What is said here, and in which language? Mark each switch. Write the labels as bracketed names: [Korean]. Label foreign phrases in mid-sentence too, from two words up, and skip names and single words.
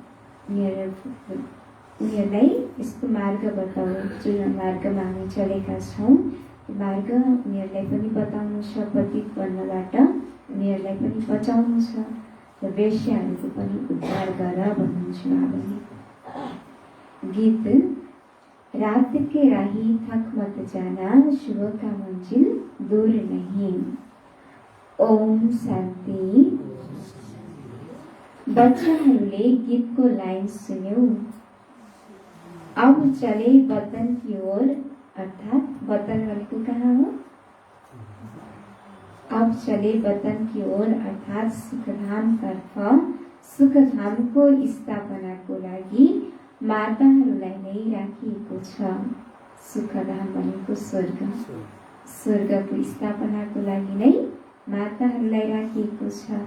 [Nepali] उनीहरूलाई यस्तो मार्ग बताऊ जुन मार्गमा हामी चलेका छौँ, त्यो मार्ग उनीहरूलाई पनि बताउनु छ। पतित बन्नबाट उनीहरूलाई पनि बचाउनु छ र वेश्याहरूको पनि उद्धार गर भन्नुहुन्छ बाबाले। गीत। [Hindi] रात के राही थक मत जाना, शुभ का मंजिल दूर नहीं। ओम शान्ति। [Nepali] बच्चाहरूले गीतको लाइन सुन्यौ। [Hindi] अब चले वतन की ओर, [Nepali] अर्थात् वतन भनेको कहाँ हो, [Hindi] अब चले वतन की ओर [Nepali] अर्थात् सुखधाम तर्फ। सुखधामको स्थापनाको लागि माताहरूलाई नै राखिएको छ। सुखधाम भनेको स्वर्ग, स्वर्गको स्थापनाको लागि नै माताहरूलाई राखिएको छ।